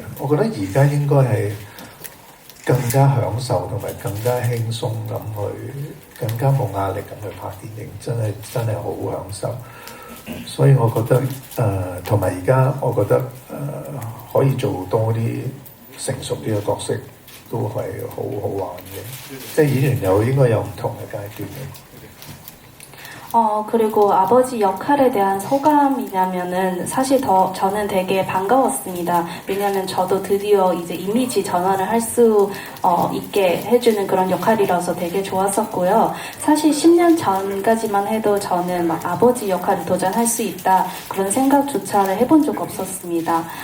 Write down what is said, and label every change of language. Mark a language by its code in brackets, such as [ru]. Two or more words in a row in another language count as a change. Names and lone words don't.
[yue] 我覺得而家應該係更加享受同埋更加輕鬆咁去，更加冇壓力咁去拍電影，真係好享受。所以我覺得同埋而家我覺得可以做多啲成熟啲嘅角色。都係好好玩嘅，即係演員應該有唔同嘅階段嘅。 [ko] 그리고 아버지 역할에 대한 소감이냐면은 사실 저는 되게 반가웠습니다. 왜냐면 저도 드디어 이제 이미지 전환을 할 수 있게 해주는 그런 역할이라서 되게 좋았었고요. 사실 10년 전까지만 해도 저는 막 아버지 역할을 도전할 수 있다 그런 생각조차를 해본 적 없었습니다.